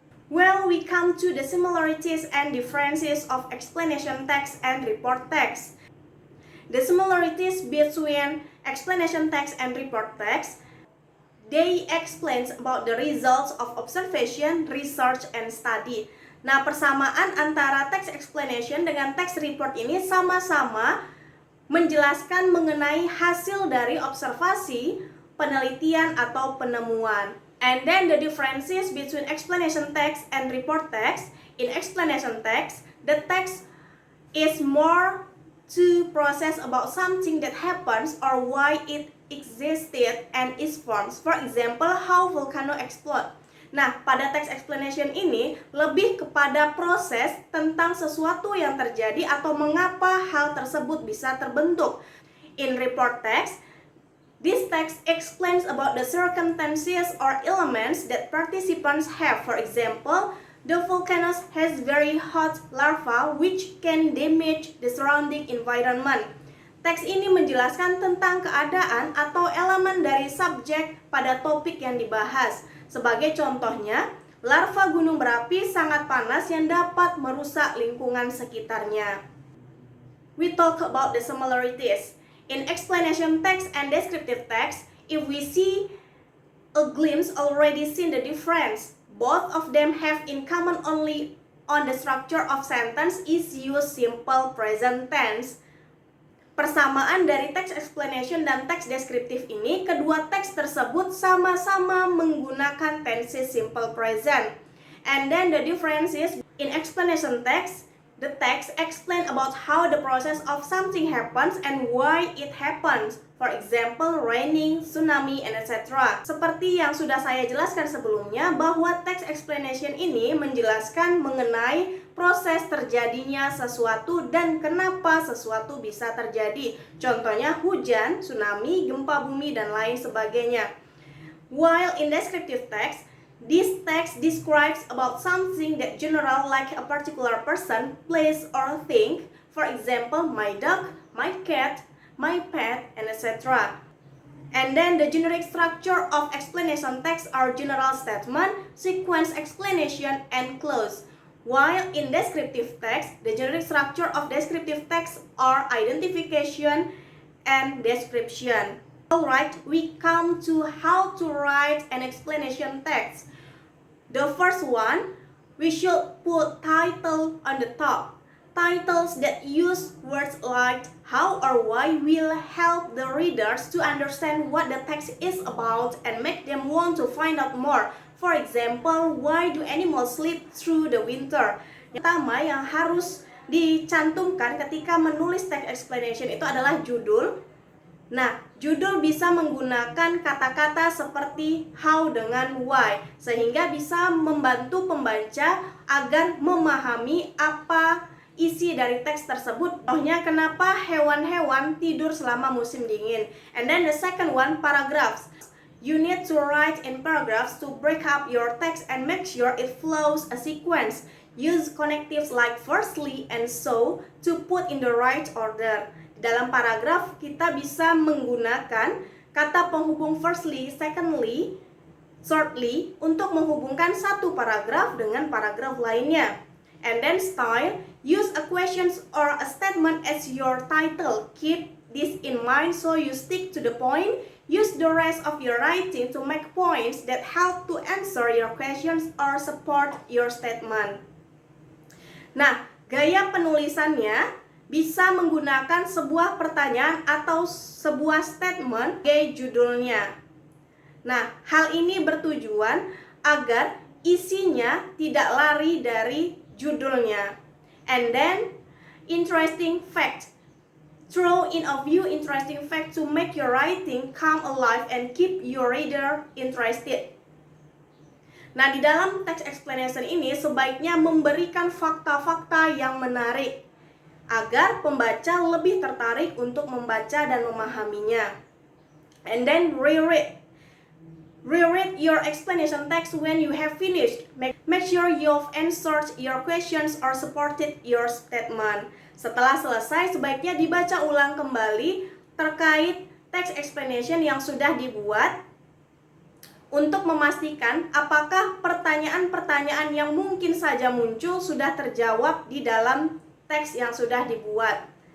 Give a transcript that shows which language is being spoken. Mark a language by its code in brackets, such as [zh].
[en] Well, we come to the similarities and differences of explanation text and report text. The similarities between explanation text and report text, they explain about the results of observation, research, and study. [id] Nah, persamaan antara text explanation dengan text report ini sama-sama menjelaskan mengenai hasil dari observasi, penelitian, atau penemuan. [en] And then the differences between explanation text and report text. In explanation text, the text is more to process about something that happens or why it existed and its forms. For example, how volcano explode. [id] Nah, pada text explanation ini lebih kepada proses tentang sesuatu yang terjadi atau mengapa hal tersebut bisa terbentuk. [en] In report text, this text explains about the circumstances or elements that participants have. For example, the volcano has very hot lava which can damage the surrounding environment. [id] Teks ini menjelaskan tentang keadaan atau elemen dari subjek pada topik yang dibahas. Sebagai contohnya, larva gunung berapi sangat panas yang dapat merusak lingkungan sekitarnya. [en] We talk about the similarities. In explanation text and descriptive text, if we see a glimpse already seen the difference. Both of them have in common only on the structure of sentence is use simple present tense. [id] Persamaan dari text explanation dan text deskriptif ini, kedua teks tersebut sama-sama menggunakan tense simple present. [en] And then the differences in explanation text, the text explain about how the process of something happens and why it happens. For example, raining, tsunami, and etc. [id] Seperti yang sudah saya jelaskan sebelumnya, bahwa text explanation ini menjelaskan mengenai proses terjadinya sesuatu dan kenapa sesuatu bisa terjadi. Contohnya hujan, tsunami, gempa bumi, dan lain sebagainya. [en] While in descriptive text, this text describes about something that general like a particular person, place, or thing. For example, my dog, my cat, my pet, and etc. And then the generic structure of explanation text are general statement, sequence explanation, and clause. While in descriptive text, the generic structure of descriptive text are identification and description. Alright, we come to how to write an explanation text. The first one, we should put title on the top. Titles that use words like how or why will help the readers to understand what the text is about and make them want to find out more. For example, why do animals sleep through the winter? [id] Yang pertama yang harus dicantumkan ketika menulis text explanation itu adalah judul. Nah, judul bisa menggunakan kata-kata seperti how dengan why, sehingga bisa membantu pembaca agar memahami apa isi dari teks tersebut. Contohnya, kenapa hewan-hewan tidur selama musim dingin. [en] And then the second one, paragraphs. You need to write in paragraphs to break up your text and make sure it flows a sequence. Use connectives like firstly and so to put in the right order. [id] Dalam paragraf kita bisa menggunakan kata penghubung firstly, secondly, shortly untuk menghubungkan satu paragraf dengan paragraf lainnya. [en] And then style, use a question or a statement as your title. Keep this in mind so you stick to the point. Use the rest of your writing to make points that help to answer your questions or support your statement. [id] Nah, gaya penulisannya bisa menggunakan sebuah pertanyaan atau sebuah statement sebagai judulnya. Nah, hal ini bertujuan agar isinya tidak lari dari judulnya. [en] And then, interesting fact. Throw in a few interesting facts to make your writing come alive and keep your reader interested. [id] Nah, di dalam text explanation ini sebaiknya memberikan fakta-fakta yang menarik agar pembaca lebih tertarik untuk membaca dan memahaminya. [en] And then reread. Reread your explanation text when you have finished. Make sure you've answered your questions or supported your statement. [id] Setelah selesai, sebaiknya dibaca ulang kembali terkait text explanation yang sudah dibuat untuk memastikan apakah pertanyaan-pertanyaan yang mungkin saja muncul sudah terjawab di dalam teks yang sudah dibuat.